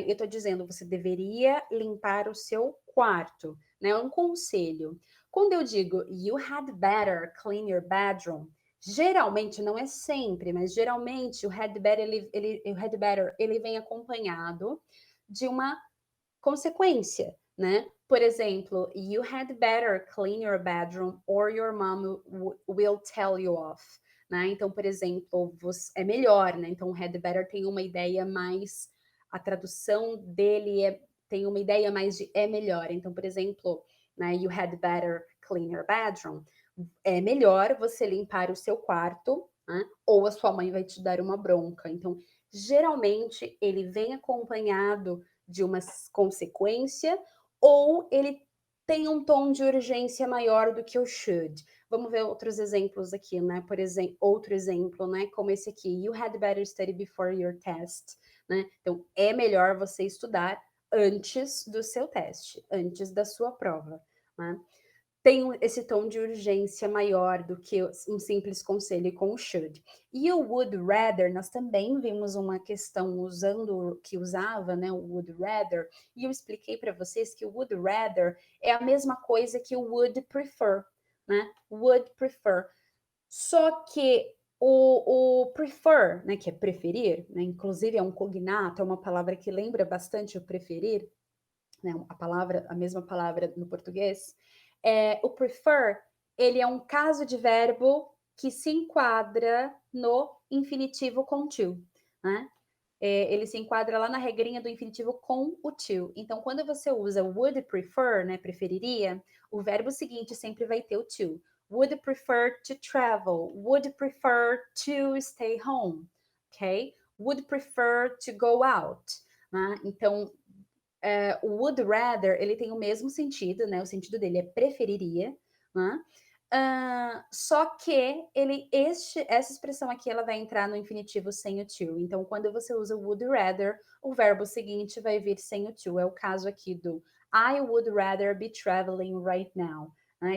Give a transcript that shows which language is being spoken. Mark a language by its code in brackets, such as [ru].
[pt] Eu estou dizendo, você deveria limpar o seu quarto, né? É um conselho. Quando eu digo, [en] you had better clean your bedroom, [pt] geralmente, não é sempre, mas geralmente o had better, ele vem acompanhado de uma consequência, né? Por exemplo, [en] you had better clean your bedroom or your mom will tell you off, [pt] né? Então, por exemplo, é melhor, né? Então, had better tem uma ideia mais, a tradução dele tem uma ideia mais de é melhor. Então, por exemplo, né, [en] you had better clean your bedroom. [pt] É melhor você limpar o seu quarto, né? Ou a sua mãe vai te dar uma bronca. Então, geralmente, ele vem acompanhado de uma consequência, ou ele tem um tom de urgência maior do que o should. Vamos ver outros exemplos aqui, né? Por exemplo, outro exemplo, né? Como esse aqui, [en] you had better study before your test, [pt] né? Então, é melhor você estudar antes do seu teste, antes da sua prova, né? Tem esse tom de urgência maior do que um simples conselho com o should. E o would rather, nós também vimos uma questão usando, que usava, né, o would rather, e eu expliquei para vocês que o would rather é a mesma coisa que o would prefer, né? Would prefer. Só que o prefer, né, que é preferir, né, inclusive é um cognato, é uma palavra que lembra bastante o preferir, né, a mesma palavra no português, o prefer, ele é um caso de verbo que se enquadra no infinitivo com to, né? Ele se enquadra lá na regrinha do infinitivo com o to. Então, quando você usa would prefer, né, preferiria, o verbo seguinte sempre vai ter o to. [en] Would prefer to travel, would prefer to stay home, ok? Would prefer to go out, né? [pt] Então, o would rather, ele tem o mesmo sentido, né? O sentido dele é preferiria, né? Só que essa expressão aqui ela vai entrar no infinitivo sem o to. Então, quando você usa would rather, o verbo seguinte vai vir sem o to. É o caso aqui do [en] I would rather be traveling right now. [pt] Né?